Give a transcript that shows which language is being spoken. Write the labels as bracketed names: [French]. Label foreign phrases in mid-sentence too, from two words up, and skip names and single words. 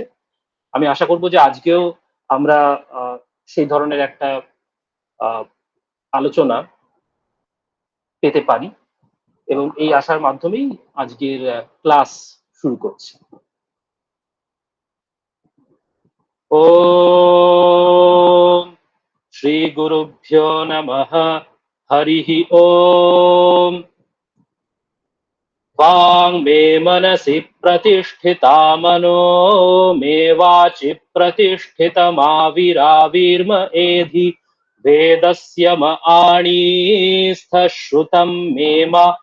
[Bangla] আমি আশা করব যে আজকেও আমরা সেই ধরনের একটা আলোচনা পেতে পারি এবং এই আশার মাধ্যমেই আজকের ক্লাস শুরু করছি। [Sanskrit] ওম শ্রী গুরুভ্যো নমঃ। হরিঃ ওম। वाङ् मे मनसि प्रतिष्ठिता मनो मे वाचि प्रतिष्ठितमाविराविर्म एधि वेदस्य म आणीस्थश्रुतं मे मा